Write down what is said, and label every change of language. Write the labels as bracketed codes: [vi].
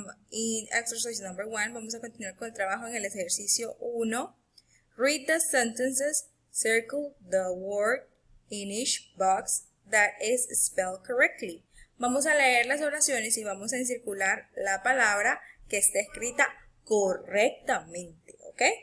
[en] In exercise number 1, [es] vamos a continuar con el trabajo en el ejercicio 1. [en] Read the sentences, circle the word in each box that is spelled correctly. [es] Vamos a leer las oraciones y vamos a encircular la palabra que está escrita correctamente, ¿ok?